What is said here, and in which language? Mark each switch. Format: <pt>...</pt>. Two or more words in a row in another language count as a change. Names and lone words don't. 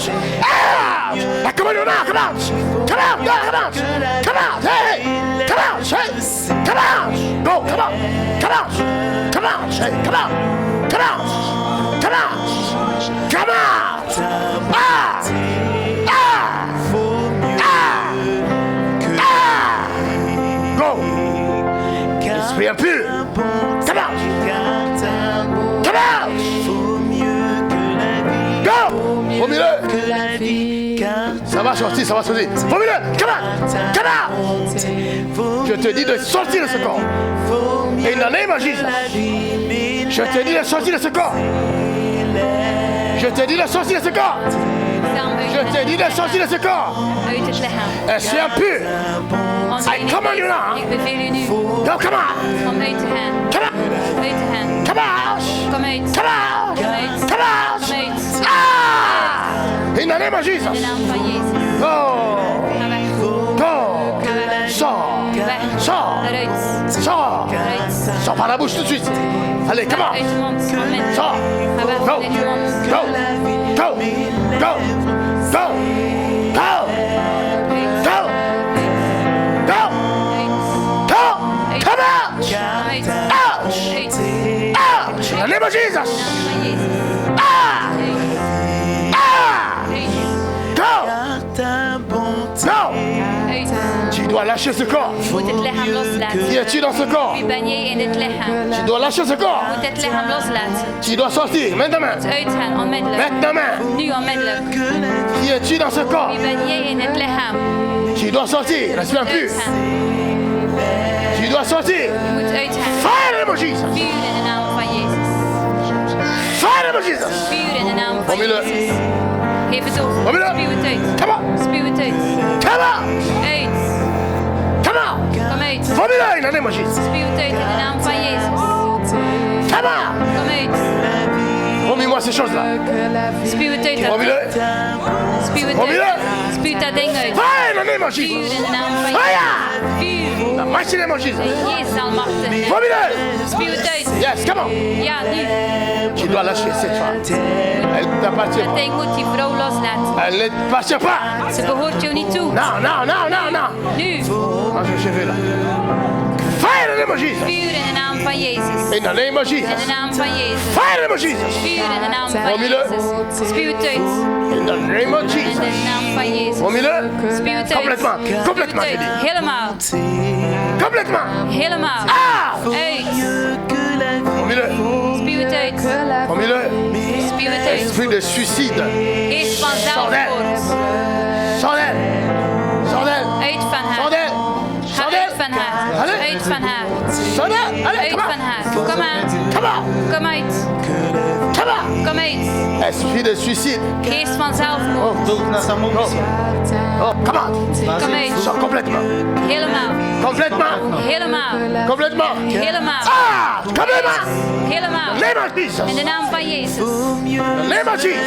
<en>Out! Now, come on, now, come out! Come out! No, come out! Come out! Hey! Come out! Hey! Come out! Go! Come out! Come out! Come out! Hey! Come out! Come out! Come out! Come out! Ah! Ah! Ah! Ah! Go!</en> <fr>Esprit impur!</fr> <en>Come out! Come out! Go!</en> <fr>Au milieu! Ça va va sortir, ça va sortir. Formule-le.</fr> <en>Come on. Come on.</en> <fr>Je te dis de sortir de ce corps.</fr> <en>In the name of Jesus.</en> <fr>Je te dis de sortir de ce corps. Je te dis de sortir de ce corps. Je te dis de sortir de ce corps.</fr> <nl>Uit het lichaam.</nl> <fr>Es suis impur.</fr> <en>I command you now.</en> <nl>Ik beveel u nu</nl> <en>Go, come on.</en> <nl>om uit te gaan.</nl> <en>Come on.</en> <nl>Uit te gaan.</nl> <en>Come out.</en> <nl>Kom uit.</nl> <en>Come out.</en> <nl>Kom uit.</nl> <en>Come out.</en> <nl>Kom uit.</nl> <en>Ah! In the name of</en> <nl>In</nl> <en>Jesus.</en> <nl>de naam van Jezus.</nl> <en>Go.</en> <nl>Ga weg.</nl> <en>Go.</en> <nl>Ga weg.</nl> <fr>Sors.</fr> <nl>Weg.</nl> <fr>Sors.</fr> <nl>Eruit.</nl> <fr>Sors.</fr> <nl>Eruit.</nl> <fr>Sors par la bouche tout de suite. Allez,</fr> <en>come</en> <nl>Uit</nl> <en>on.</en> <nl>de mond. Onmiddellijk.</nl> <fr>Sors.</fr> <nl>Ga weg</nl> <en>Go.</en> <nl>uit de mond.</nl> <en>Go. Go. Go. Go. Go.</en> <nl>Uit.</nl> <en>Go. Go.</en> <nl>Uit.</nl> <en>Go.</en> <nl>Uit.</nl> <en>Come out.</en> <nl>Kom uit.</nl> <en>Out.</en> <nl>Uit.</nl> <en>Out. In the name of Jesus.</en> <nl>In de naam van Jezus. Ah. Uit. Ah. Uit.</nl> <en>Go.</en> <fr>ta bonté.</fr> <en>Go.</en> <nl>Uit.</nl> <fr>Tu dois lâcher ce corps.</fr> <nl>Je moet het lichaam loslaten.</nl> <fr>Qui es-tu dans ce corps?</fr> <nl>Wie ben jij in dit lichaam?</nl> <fr>Tu dois lâcher ce corps.</fr> <nl>Je moet het lichaam loslaten.</nl> <fr>Tu dois sortir maintenant.</fr> <nl>Uitgaan, onmiddellijk.</nl> <fr>Maintenant.</fr> <nl>Nu onmiddellijk.</nl> <fr>Qui es-tu dans ce corps?</fr> <nl>Wie ben jij in het lichaam?</nl> <fr>Tu dois sortir. Respire plus.</fr> <nl>Uitgaan.</nl> <fr>Tu dois sortir.</fr> <nl>Je moet uitgaan.</nl> <en>Fire in the name of Jesus.</en> <nl>Vuur in de naam van Jezus.</nl> <en>Fire in the name of Jesus.</en> <nl>Vuur in de naam van</nl> <fr>Formule.</fr> <nl>Jezus. Geef het over.</nl> <fr>Formule.</fr> <nl>Spuw het uit.</nl> <en>Come on.</en> <nl>Spuw het uit.</nl> <en>Come on.</en> <nl>Uit.</nl> <en>Come on.</en> <nl>Kom uit.</nl> <en>Formule in the name of Jesus.</en> <nl>Spuw het uit in de naam van Jezus.</nl> <en>Come on.</en> <nl>Kom uit.</nl> <fr>Remets-moi ces choses-là.</fr> <nl>Spuw het uit.</nl> <fr>Formule.</fr> <nl>Spuw het</nl> <fr>Formule.</fr> <nl>uit. Spuw dat ding uit.</nl> <en>Fire in the name of</en> <nl>Vuur</nl> <en>Jesus.</en> <nl>in de naam van</nl> <en>Fire.</en> <nl>Jezus. Vuur.</nl> <en>The mighty name of Jesus.</en> <nl>In Jezus almachtig.</nl> <fr>Formule.</fr> <nl>Spuw het uit.</nl> <en>Yes, come on.</en> <nl>Ja, nu.</nl> <fr>Tu dois lâcher cette femme. Elle ne t'appartient</fr> <nl>Dat</nl> <fr>pas.</fr> <nl>ding moet die vrouw loslaten.</nl> <fr>Elle ne t'appartient pas.</fr> <nl>Ze behoort jou niet toe.</nl> <fr>Non, non, non, non, non.</fr> <nl>Nu.</nl> <fr>Mange le cheveu là.</fr> <en>Fire in the name of Jesus.</en> <nl>Vuur in de naam van Jezus.</nl> <en>In the name of</en> <nl>In de</nl> <en>Jesus.</en> <nl>naam van Jezus.</nl> <en>Fire in the name of Jesus.</en> <nl>Vuur in de naam van</nl> <fr>Formule.</fr> <nl>Jezus. Spuw het uit.</nl> <en>In the name of</en> <nl>In</nl> <en>Jesus.</en> <nl>de naam van Jezus.</nl> <fr>Formule.</fr> <nl>Spuw het uit.</nl> <fr>Complètement.</fr> <nl>Spuw</nl> <fr>Complètement,</fr> <nl>het</nl> <fr>j'ai</fr> <nl>uit.</nl> <fr>dit.</fr> <nl>Helemaal.</nl> <fr>Complètement.</fr> <nl>Helemaal. Ah. Uit.</nl> <fr>Formule.</fr> <nl>Spuw het uit.</nl> <fr>Formule.</fr> <nl>Spuw het uit.</nl> <fr>Esprit de suicide.</fr> <nl>Geest van</nl> <fr>Sors d'elle.</fr> <nl>zelfmoord.</nl> <fr>Sors d'elle. Sors d'elle.</fr> <nl>Uit van</nl> <fr>Sors</fr> <nl>haar.</nl> <fr>d'elle.</fr> <nl>Ga</nl> <fr>Sors</fr> <nl>uit van</nl> <fr>d'elle.</fr> <nl>haar.</nl> <fr>Allez.</fr> <nl>Uit van haar.</nl> <fr>Sors d'elle. Allez,</fr> <nl>Uit</nl> <en>come</en> <nl>van</nl> <en>on.</en> <nl>haar. Kom aan.</nl> <en>Come on.</en> <nl>Kom uit.</nl> <en>Come on.</en> <nl>Kom uit.</nl> <fr>Esprit de suicide.</fr> <nl>Geest van zelfmoord.</nl> <mk>Дух на самоубиство.</mk> <en>Oh, come on.</en> <nl>Kom uit.</nl> <fr>Sors complètement.</fr> <nl>Helemaal.</nl> <fr>Complètement.</fr> <nl>Helemaal.</nl> <fr>Complètement.</fr> <nl>Helemaal.</nl> <fr>Ah, complètement.</fr> <nl>Helemaal.</nl> <en>Name of Jesus.</en> <nl>In de naam van Jezus.</nl> <en>The name of Jesus.</en>